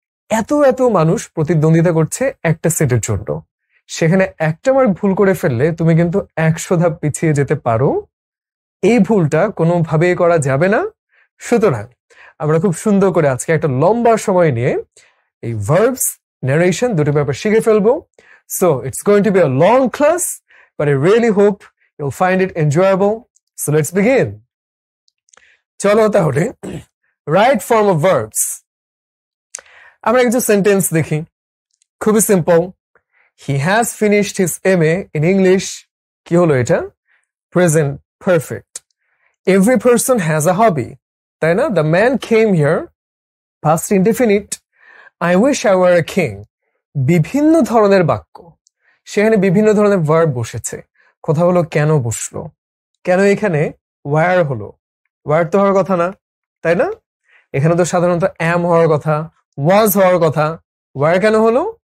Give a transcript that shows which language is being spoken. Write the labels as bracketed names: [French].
[Bangla] এত এত মানুষ প্রতিদ্বন্দ্বিতা করছে একটা সিটের জন্য। সেখানে একটা মার্ক ভুল করে ফেললে তুমি কিন্তু 100 ধাপ পিছিয়ে যেতে পারো। এই ভুলটা কোনোভাবেই করা যাবে না। সুতরাং আমরা খুব সুন্দর করে আজকে একটা লম্বা সময় নিয়ে এই ভার্বস, ন্যারেশন দুটো ব্যাপার শিখে ফেলবো। [English] So it's going to be a long class, but I really hope you'll find it enjoyable. So let's begin. [Bangla] চলো তাহলে [English] right form of verbs. [Bangla] আমরা কিছু সেন্টেন্স দেখি, খুবই simple. [English] He has finished his MA in English. [Bangla] কি হলো এটা? [English] Present perfect. Every person has a hobby, [Bangla] তাই না? [English] The man came here. Past indefinite. I wish I were a king. [Bangla] বিভিন্ন ধরনের বাক্য, সেখানে বিভিন্ন ধরনের ভার্ব বসেছে। কথা হলো কেন বসলো, কেন এখানে ওয়্যার হলো? ওয়্যার তো হওয়ার কথা না, তাই না? এখানে তো সাধারণত অ্যাম হওয়ার কথা, ওয়াজ হওয়ার কথা। ওয়্যার কেন হলো?